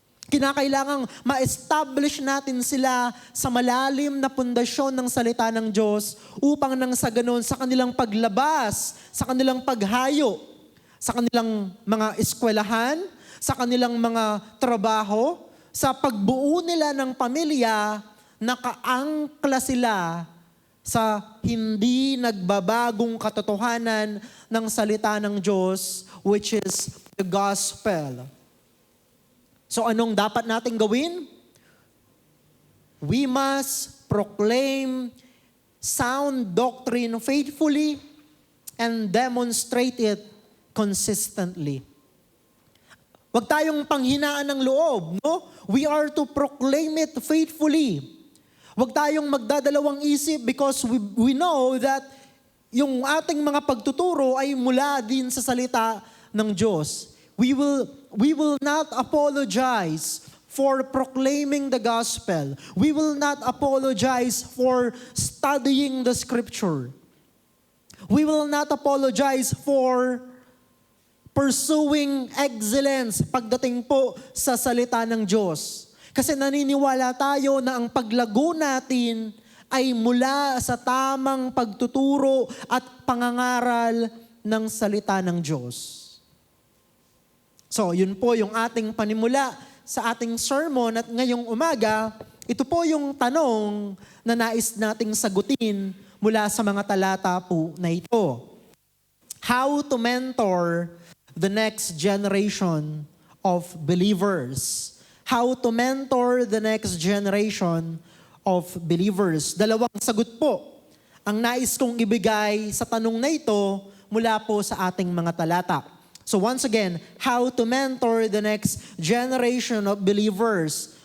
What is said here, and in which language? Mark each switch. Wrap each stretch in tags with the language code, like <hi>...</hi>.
<tl>Kinakailangang ma-establish natin sila sa malalim na pundasyon ng salita ng Diyos upang nang sa ganun, sa kanilang paglabas, sa kanilang paghayo, sa kanilang mga eskwelahan, sa kanilang mga trabaho, sa pagbuo nila ng pamilya, nakaangkla sila sa hindi nagbabagong katotohanan ng salita ng Diyos,</tl> <en>which is the gospel.</en> <tl>So anong dapat nating gawin?</tl> <en>We must proclaim sound doctrine faithfully and demonstrate it consistently.</en> <tl>Huwag tayong panghinaan ng loob, no?</tl> <en>We are to proclaim it faithfully.</en> <tl>Huwag tayong magdadalawang isip</tl> <en>because we know that</en> <tl>yung ating mga pagtuturo ay mula din sa salita ng Diyos.</tl> <en>We will not apologize for proclaiming the gospel. We will not apologize for studying the scripture. We will not apologize for pursuing excellence</en> <tl>pagdating po sa salita ng Diyos. Kasi naniniwala tayo na ang paglago natin ay mula sa tamang pagtuturo at pangangaral ng salita ng Diyos. So, yun po yung ating panimula sa ating sermon at ngayong umaga, ito po yung tanong na nais nating sagutin mula sa mga talata po na ito.</tl> <en>How to mentor the next generation of believers. How to mentor the next generation of believers.</en> <tl>Dalawang sagot po ang nais kong ibigay sa tanong na ito mula po sa ating mga talata.</tl> <en>So once again, how to mentor the next generation of believers.</en>